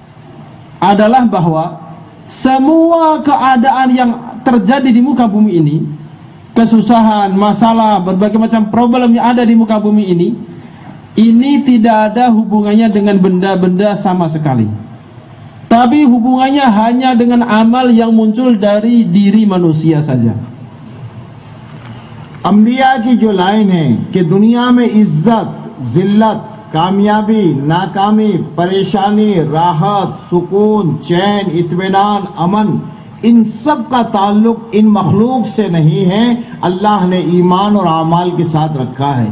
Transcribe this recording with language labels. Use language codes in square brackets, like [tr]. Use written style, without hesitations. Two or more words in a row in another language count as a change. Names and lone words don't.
[id] Adalah bahwa semua keadaan yang terjadi di muka bumi ini, kesusahan, masalah, berbagai macam problem yang ada di muka bumi ini tidak ada hubungannya dengan benda-benda sama sekali, tapi hubungannya hanya dengan amal yang muncul dari diri manusia saja. [hi] अंबिया की जो लाइन है कि दुनिया में इज्जत, जिल्लत, कामयाबी, नाकामी, परेशानी, राहत, सुकून, चैन, इत्मीनान, अमन, इन सब का ताल्लुक इन मखलूक से नहीं है, अल्लाह ने ईमान और आमाल के साथ रखा है।